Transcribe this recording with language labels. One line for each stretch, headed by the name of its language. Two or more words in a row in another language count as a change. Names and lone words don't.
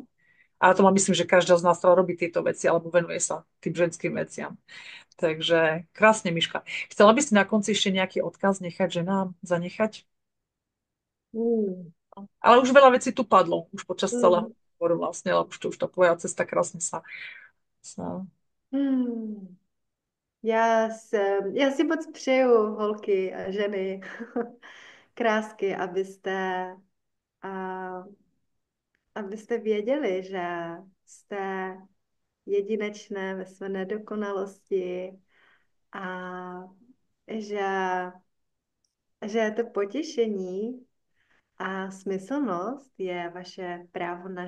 Slovak: Ale to mám myslím, že každá z nás, ktorá robí tieto veci alebo venuje sa tým ženským veciam. Takže krásne, Miška. Chcela by si na konci ešte nejaký odkaz nechať ženám, zanechať? Mm. Ale už veľa vecí tu padlo, už počas Mm. celého. rozhovor vlastne, lebo už tá tvoja cesta krásne sa... Hmm.
Czech: Já si moc přeju, holky a ženy, krásky, a, abyste věděli, že jste jedinečné ve své nedokonalosti a že, že to potěšení a smyslnost je vaše právo na